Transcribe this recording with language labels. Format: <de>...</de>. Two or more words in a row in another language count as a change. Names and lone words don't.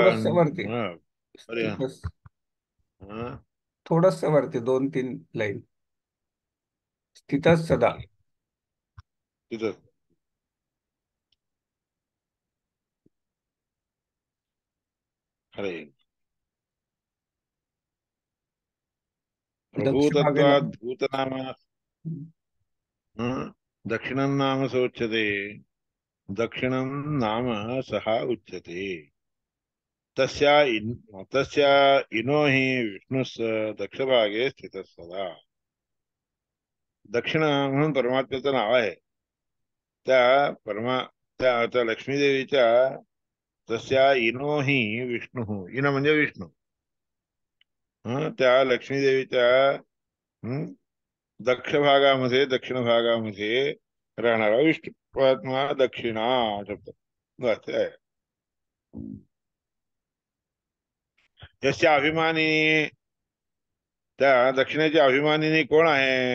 <mr>थोडस वरती अरे स्थितच, हाँ, थोडस वरती 2-3 लाईन. स्थितच सदा. तिथं हरे दक्ष भागेला.</mr> <sa>प्रभूतत्वाद् भूतनाम दक्षिणं नाम सोच्यते दक्षिणं नाम सः उच्यते तस्या इनो हि विष्णुस् दक्षभागे स्थितः सदा.</sa> <mr>दक्षिण म्हणून परमात्म्याचं नाव आहे. त्या परमा त्या त्या लक्ष्मीदेवीच्या</mr> <sa>तस्या इनो हि विष्णू,</sa> <mr>इन म्हणजे विष्णू. त्या लक्ष्मीदेवीच्या दक्ष भागामध्ये, दक्षिण भागामध्ये राहणारा विष्णू परमात्मा दक्षिणा शब्द बस आहे. यस्य अभिमानी, त्या दक्षिणेच्या अभिमानिनी कोण आहे?</mr>